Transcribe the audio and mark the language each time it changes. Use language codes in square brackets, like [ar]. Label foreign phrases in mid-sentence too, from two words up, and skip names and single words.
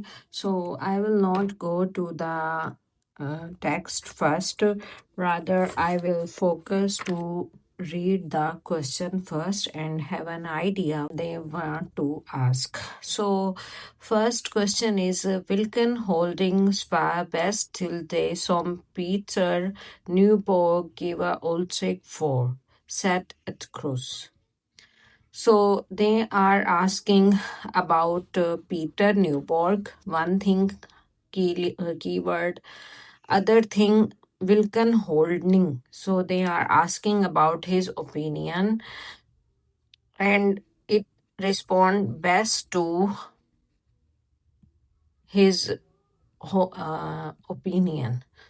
[en] So I will not go to the text first. Rather, I will focus to read the question first and have an idea they want to ask. So first question is [da] Vilken holding svar best till det som Peter Nyborg giver udtryk for? Set et kryds. [en] So they are asking about Peter Newborg. One thing, keyword. Other thing, Wilken Holding. So they are asking about his opinion, and it respond best to his opinion.